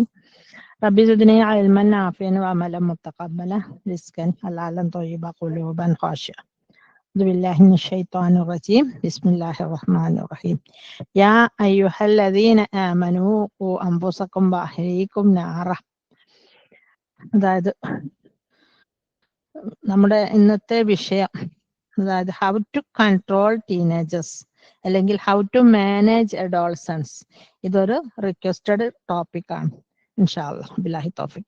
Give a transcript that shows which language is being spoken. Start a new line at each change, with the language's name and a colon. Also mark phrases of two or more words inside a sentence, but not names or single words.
Arabic: رب زدني علما نافعا وعملا متقبلا، رزقا حلالا طيبا، قلوبا خاشعة. بالله من الشيطان الرجيم. بسم الله الرحمن الرحيم. يا أيها الذين آمنوا قوا أنفسكم وأهليكم نارا.
Malayalam: അതായത് നമ്മുടെ ഇന്നത്തെ വിഷയം അതായത്
English: how to control teenagers
Malayalam: അല്ലെങ്കിൽ
English: how to manage adolescence.
Malayalam: ഇതൊരു
English: requested topic
Malayalam: ആണ്.
Arabic: إن شاء الله بالله التوفيق.